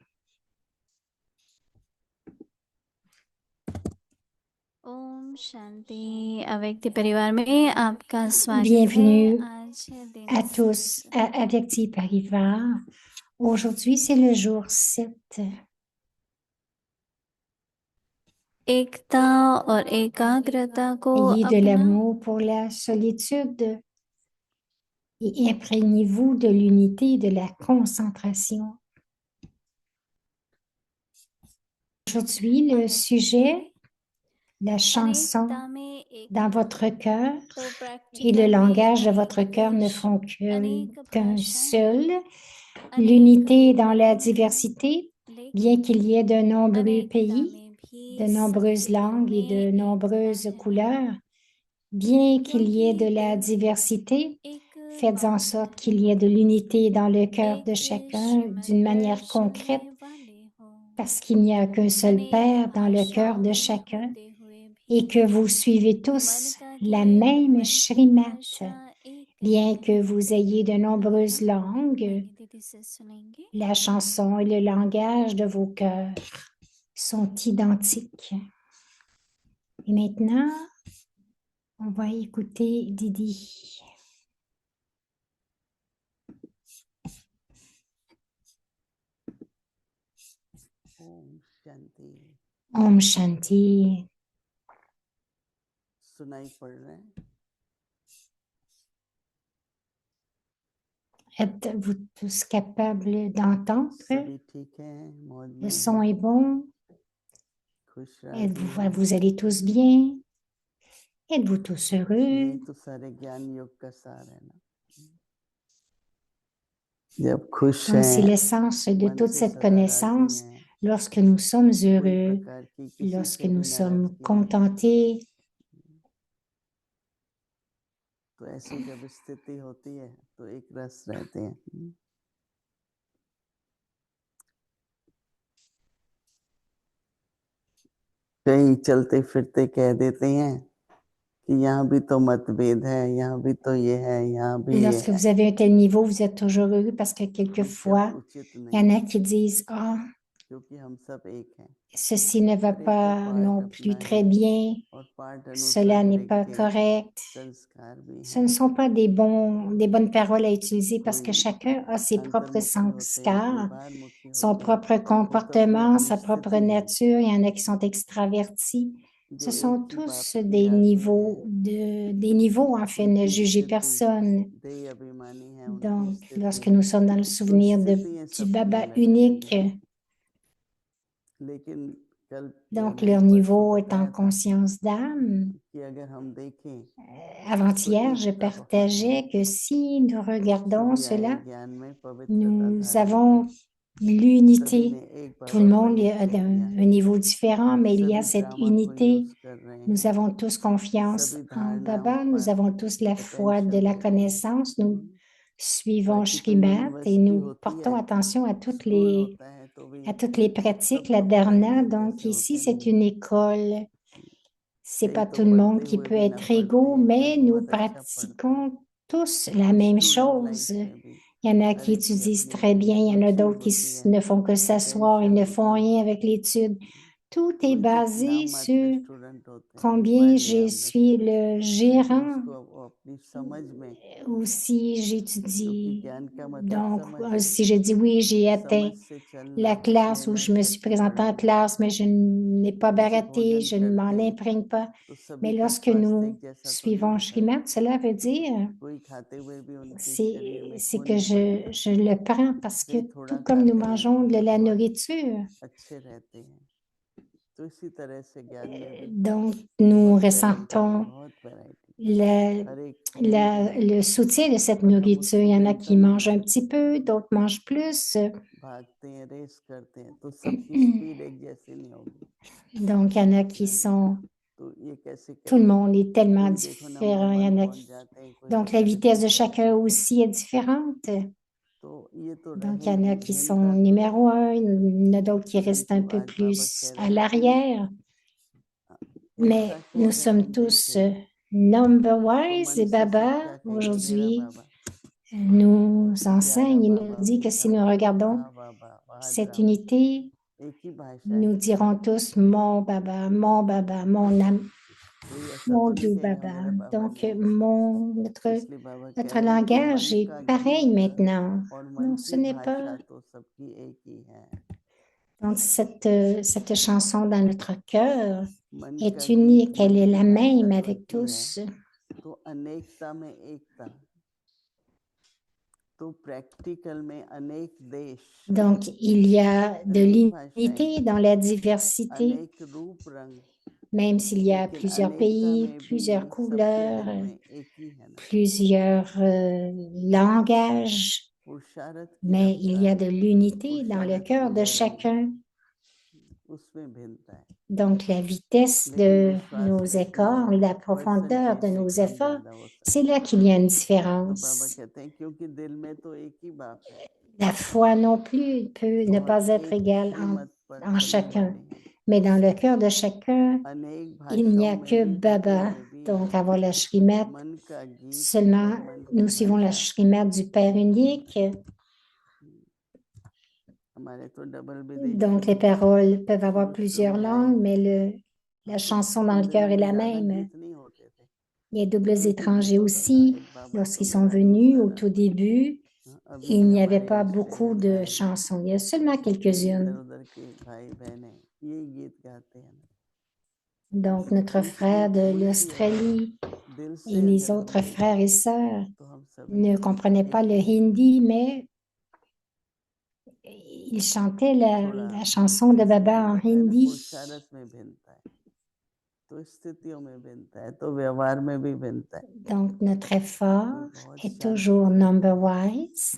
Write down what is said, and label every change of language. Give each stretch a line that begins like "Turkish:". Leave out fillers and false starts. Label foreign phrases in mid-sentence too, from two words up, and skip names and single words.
Hindi: ओम शांति अव्यक्ति परिवार में आपका स्वागत है
French: Bienvenue
Hindi: आज है दिन
French: à tous à Avyakti Parivar. Aujourd'hui, c'est le jour 7.
Hindi: एकता और एकाग्रता को
French: Ayez de
Hindi: अपना
French: l'amour pour la solitude et imprégnez-vous de l'unité et de la concentration. Aujourd'hui, le sujet, la chanson
Hindi: अनेकता में
French: dans
Hindi: एकता
French: votre cœur
Hindi: तो
French: et
Hindi: प्रैक्टिकल
French: le
Hindi: में
French: langage de
Hindi: अनेक
French: votre cœur ne
Hindi: देश
French: font
Hindi: अनेक
French: qu'un
Hindi: भाषाएं
French: seul.
Hindi: अनेक
French: L'unité dans la
Hindi: धर्म हैं
French: diversité, bien
Hindi: लेकिन
French: qu'il y ait de nombreux
Hindi: अनेकता
French: pays,
Hindi: में
French: de
Hindi: भी
French: nombreuses
Hindi: सबके
French: langues et de
Hindi: में एकता
French: nombreuses
Hindi: है
French: couleurs, bien qu'il y ait de
Hindi: क्योंकि
French: la
Hindi: दिल
French: diversité,
Hindi: एक
French: faites en
Hindi: बात
French: sorte
Hindi: है
French: qu'il y ait de l'unité dans le cœur de
Hindi: एक
French: chacun
Hindi: श्रीमत
French: d'une manière concrète,
Hindi: दर्शनने वाले हो
French: parce qu'il n'y a qu'un seul
Hindi: अनेक
French: Père dans le cœur
Hindi: भाषाओं
French: de
Hindi: में
French: chacun
Hindi: होते हुए
French: et
Hindi: भी
French: que vous suivez
Hindi: मन
French: tous
Hindi: का
French: la
Hindi: गेत
French: même
Hindi: मन की
French: Shrimat,
Hindi: भाषा एक
French: bien
Hindi: है
French: que vous ayez de nombreuses
Hindi: आइए
French: langues.
Hindi: नैनी दीदी से सुनेंगे
French: La chanson et le langage de vos cœurs sont identiques. Et maintenant, on va écouter Didi.
Hindi: ओम शांति। ओम शांति. सुनाई पड़ रहा है?
French: Êtes-vous tous capables d'entendre?
Hindi: सभी ठीक है, मौज
French: Le
Hindi: में
French: son
Hindi: हैं,
French: est bon?
Hindi: खुश राजी हैं।
French: Vous allez tous bien? Êtes-vous tous heureux?
Hindi: यही तो सारे ज्ञान योग का सार है ना। जब खुश
French: Donc, c'est
Hindi: हैं,
French: l'essence de
Hindi: मन
French: toute
Hindi: से
French: cette
Hindi: सदा राजी
French: connaissance
Hindi: हैं,
French: lorsque nous sommes
Hindi: कोई
French: heureux,
Hindi: प्रकार की किसी
French: lorsque
Hindi: से
French: nous
Hindi: भी
French: sommes
Hindi: नाराजगी नहीं।
French: contentés.
Hindi: तो ऐसी जब स्थिति होती है तो एक रस रहते हैं। कहीं चलते फिरते कह देते हैं कि यहाँ भी तो मतभेद है, यहाँ भी तो ये है, यहाँ भी ये
French: Lorsque
Hindi: है।
French: vous avez un tel niveau, vous êtes toujours heureux parce que quelquefois,
Hindi: उचित
French: il y en
Hindi: नहीं,
French: a qui disent, ah,
Hindi: क्योंकि हम सब एक हैं।
French: ceci ne va
Hindi: हर एक का
French: pas
Hindi: पार्ट
French: non
Hindi: अपना
French: plus très
Hindi: है
French: bien,
Hindi: और पार्ट
French: cela
Hindi: अनुसार
French: n'est
Hindi: हर एक
French: pas
Hindi: के
French: correct.
Hindi: संस्कार भी
French: Ce
Hindi: हैं।
French: ne sont pas des bonnes paroles à utiliser parce que
Hindi: कोई
French: chacun a ses propres
Hindi: अंतर्मुखी होते हैं, कोई
French: sanskars,
Hindi: बाहरमुखी
French: son
Hindi: होते हैं।
French: propre
Hindi: वो तो अपनी
French: comportement,
Hindi: अपनी
French: sa propre
Hindi: स्थिति है,
French: nature. Il y en a qui sont extravertis.
Hindi: जो
French: Ce sont
Hindi: एक ही बाप
French: tous
Hindi: की राज में है।
French: des niveaux, en fait, ne
Hindi: उनकी
French: jugez
Hindi: स्थिति
French: personne.
Hindi: देह अभिमानी है, उनकी
French: Donc,
Hindi: स्थिति।
French: lorsque nous sommes dans le
Hindi: तो
French: souvenir
Hindi: स्थितियां
French: du
Hindi: सबकी
French: Baba
Hindi: अलग अलग
French: unique,
Hindi: हैं, लेकिन कल
French: Donc,
Hindi: मैंने
French: leur
Hindi: परसों
French: niveau est en
Hindi: बताया था
French: conscience d'âme.
Hindi: कि अगर हम देखें तो
French: Avant-hier, je
Hindi: एकता बहुत है,
French: partageais que si nous regardons
Hindi: सभी आए
French: cela,
Hindi: ज्ञान में पवित्रता
French: nous
Hindi: धारण
French: avons
Hindi: की, सभी
French: l'unité.
Hindi: ने एक
French: Tout le
Hindi: बाबा
French: monde
Hindi: बन
French: est
Hindi: के किया
French: d'un
Hindi: है,
French: niveau différent, mais il y a
Hindi: सभी
French: cette
Hindi: ड्रामा को
French: unité.
Hindi: यूज कर रहे
French: Nous
Hindi: हैं,
French: avons tous confiance
Hindi: सभी
French: en
Hindi: धारणाओं
French: Baba. Nous
Hindi: पर
French: avons tous la foi de
Hindi: attention
French: la
Hindi: दे रहे हैं।
French: connaissance. Nous suivons
Hindi: प्रैक्टिकल
French: Shrimat et
Hindi: यूनिवर्सिटी
French: nous
Hindi: होती
French: portons
Hindi: है,
French: attention
Hindi: स्कूल होता है तो भी
French: à toutes les pratiques, la
Hindi: सब लोग
French: dharna.
Hindi: पढ़ते
French: Donc
Hindi: कैसे
French: ici,
Hindi: होते
French: c'est
Hindi: हैं,
French: une école. C'est
Hindi: कई
French: pas
Hindi: तो
French: tout le monde
Hindi: पढ़ते
French: qui
Hindi: हुए
French: peut
Hindi: भी ना
French: être
Hindi: पढ़ते
French: égaux,
Hindi: हैं, कोई
French: mais nous
Hindi: बहुत अच्छा पढ़ता है,
French: pratiquons tous la même
Hindi: स्टूडेंट
French: chose.
Hindi: लाइफ में भी
French: Il y en a
Hindi: हर
French: qui
Hindi: एक की
French: étudient
Hindi: अपनी
French: très bien, il y en a
Hindi: रुचि
French: d'autres qui
Hindi: होती है,
French: ne font que s'asseoir et
Hindi: पोटेंशियल
French: ne
Hindi: होती
French: font
Hindi: है,
French: rien avec l'étude. Tout est
Hindi: कोई सिर्फ
French: basé
Hindi: नाम मात्र
French: sur
Hindi: स्टूडेंट होते हैं,
French: combien
Hindi: पढ़
French: je
Hindi: लिया हमने सब,
French: suis le
Hindi: लेकिन
French: gérant
Hindi: उसको वो अपनी समझ में,
French: ou si
Hindi: क्योंकि
French: j'étudie.
Hindi: ज्ञान का मतलब
French: Donc,
Hindi: समझ है,
French: si je dis oui, j'ai atteint
Hindi: समझ से
French: la
Hindi: चलना,
French: classe où
Hindi: निर्णय
French: je me suis
Hindi: शक्ति
French: présentée en
Hindi: बढ़ाना,
French: classe, mais je n'ai pas
Hindi: जैसे
French: baraté,
Hindi: भोजन
French: je ne m'en
Hindi: करते हैं
French: imprègne pas.
Hindi: तो सभी
French: Mais
Hindi: का
French: lorsque
Hindi: स्वास्थ्य एक
French: nous
Hindi: जैसा तो नहीं
French: suivons
Hindi: होता,
French: Shrimat, cela veut dire
Hindi: कोई खाते हुए भी उनके शरीर में
French: c'est
Hindi: खून
French: que
Hindi: नहीं बढ़ता,
French: je le prends parce que
Hindi: कई थोड़ा
French: tout comme nous
Hindi: खाते हैं
French: mangeons de
Hindi: तो
French: la
Hindi: बहुत
French: nourriture,
Hindi: अच्छे रहते हैं, तो इसी तरह से ज्ञान में भी
French: donc nous
Hindi: बहुत वैरायटी है,
French: ressentons
Hindi: बहुत वैरायटी,
French: le,
Hindi: हर एक भिन्न भिन्न है,
French: le soutien de cette
Hindi: पर हम
French: nourriture. Il
Hindi: उसको
French: y en a
Hindi: भिन्नता
French: qui
Hindi: नहीं
French: mangent un
Hindi: मानते,
French: petit peu, d'autres mangent plus.
Hindi: भागते हैं, रेस करते हैं तो सबकी स्पीड एक जैसी नहीं होगी,
French: Donc, il y en a qui sont,
Hindi: तो ये कैसे
French: tout le
Hindi: करेंगे,
French: monde est tellement
Hindi: कोई देखो नंबर
French: différent. Il y
Hindi: 1
French: en a
Hindi: पहुंच
French: qui,
Hindi: जाते हैं, कोई
French: donc la
Hindi: दूसरे
French: vitesse de
Hindi: तीसरे,
French: chacun aussi est différente.
Hindi: तो ये तो
French: Donc, il y en
Hindi: रहेगी,
French: a qui sont
Hindi: भिन्नता तो
French: numéro
Hindi: रहेगी,
French: un, il y en a d'autres qui restent un
Hindi: परंतु
French: peu
Hindi: आज बाबा
French: plus
Hindi: कह
French: à
Hindi: रहे हैं कि
French: l'arrière. Mais
Hindi: ऐसा कि
French: nous
Hindi: अगर
French: sommes
Hindi: हम
French: tous
Hindi: देखें तो
French: number-wise et
Hindi: मन से सब
French: Baba,
Hindi: क्या कहेगा, मेरा
French: aujourd'hui,
Hindi: बाबा,
French: nous
Hindi: प्यारा
French: enseigne et nous
Hindi: बाबा,
French: dit que
Hindi: मीठा
French: si nous
Hindi: बाबा,
French: regardons
Hindi: वाह बाबा, वाह
French: cette
Hindi: ड्रामा,
French: unité,
Hindi: एक ही भाषा है,
French: nous dirons tous mon Baba,
Hindi: कोई ऐसा
French: mon
Hindi: तो नहीं
French: doux
Hindi: कहेगा
French: Baba.
Hindi: मेरा बाबा
French: Donc,
Hindi: नहीं है, तो इसलिए बाबा कह
French: notre
Hindi: रहे हैं कि
French: langage
Hindi: मन
French: est
Hindi: का
French: pareil
Hindi: गीत
French: maintenant.
Hindi: और मन
French: Non, ce
Hindi: की
French: n'est pas.
Hindi: भाषा तो सबकी एक ही है,
French: Donc, cette chanson dans notre cœur
Hindi: मन का
French: est
Hindi: गीत
French: unique, elle
Hindi: मन
French: est
Hindi: की
French: la
Hindi: भाषा
French: même
Hindi: तो
French: avec
Hindi: एक ही है,
French: tous.
Hindi: तो अनेकता में एकता, तो प्रैक्टिकल में अनेक देश,
French: Donc, il y a de
Hindi: अनेक भाषाएं,
French: l'unité dans la diversité,
Hindi: अनेक रूप रंग,
French: même s'il y a
Hindi: लेकिन
French: plusieurs
Hindi: अनेकता
French: pays,
Hindi: में भी
French: plusieurs
Hindi: सबके
French: couleurs,
Hindi: दिल में एक ही है ना,
French: plusieurs langages,
Hindi: पुरुषार्थ की
French: mais il y a
Hindi: रफ्तार,
French: de l'unité dans le
Hindi: पुरुषार्थ
French: cœur
Hindi: की
French: de
Hindi: लहरों में,
French: chacun.
Hindi: उसमें भिन्नता है,
French: Donc, la vitesse
Hindi: लेकिन
French: de
Hindi: विश्वास
French: nos
Hindi: करते हैं
French: efforts, la profondeur de
Hindi: परसेंटेज से
French: nos
Hindi: कम
French: efforts,
Hindi: ज्यादा हो
French: c'est
Hindi: सकता
French: là
Hindi: है,
French: qu'il y a une
Hindi: तो बाबा
French: différence.
Hindi: कहते हैं क्योंकि दिल में तो एक ही बाप है,
French: La foi non plus peut
Hindi: तो
French: ne
Hindi: हम
French: pas être
Hindi: एक
French: égale
Hindi: ही मत पर
French: en
Hindi: चलने
French: chacun.
Hindi: वाले हैं,
French: Mais dans le cœur de chacun,
Hindi: अनेक
French: il n'y
Hindi: भाषाओं
French: a
Hindi: में
French: que
Hindi: भी भले
French: Baba.
Hindi: में भी
French: Donc, avant la Shrimat,
Hindi: मन का गीत
French: seulement
Hindi: और मन
French: nous
Hindi: की
French: suivons la
Hindi: भाषा,
French: Shrimat du Père unique.
Hindi: हमारे तो डबल विदेशी
French: Donc, les
Hindi: हैं,
French: paroles peuvent avoir
Hindi: शुरू शुरू
French: plusieurs
Hindi: में आए
French: langues, mais la
Hindi: तो
French: chanson dans le
Hindi: हिंदी
French: cœur
Hindi: में
French: est
Hindi: भी
French: la
Hindi: ज्यादा
French: même.
Hindi: गीत नहीं होते थे,
French: Il y a doubles
Hindi: एक ही
French: étrangers
Hindi: गीत होता था,
French: aussi.
Hindi: एक बाबा तो
French: Lorsqu'ils sont
Hindi: मेरा
French: venus
Hindi: दूसरा
French: au tout
Hindi: नंबर,
French: début,
Hindi: अभी
French: il
Hindi: भी
French: n'y avait
Hindi: हमारे
French: pas
Hindi: रिश्ते
French: beaucoup
Hindi: हैं
French: de
Hindi: कायम,
French: chansons. Il y a seulement
Hindi: कई इधर
French: quelques-unes.
Hindi: उधर के भाई बहन हैं, यही गीत गाते हैं ना,
French: Donc, notre
Hindi: तो
French: frère
Hindi: इसलिए
French: de
Hindi: कोई भी अगर
French: l'Australie
Hindi: दिल
French: et
Hindi: से
French: les
Hindi: अगर हम
French: autres frères et
Hindi: देखें
French: sœurs
Hindi: तो हम सभी
French: ne comprenaient pas
Hindi: एक
French: le
Hindi: ही हैं,
French: hindi, mais ils chantaient
Hindi: थोड़ा
French: la chanson de
Hindi: जैसे
French: Baba
Hindi: मैंने
French: en
Hindi: बताया ना,
French: hindi.
Hindi: पुरुषार्थ में भिन्नता है, तो स्थितियों में भिन्नता है, तो व्यवहार में भी भिन्नता है,
French: Donc, notre
Hindi: कोई
French: effort
Hindi: बहुत
French: est
Hindi: शांति
French: toujours
Hindi: से रहते हैं,
French: number-wise.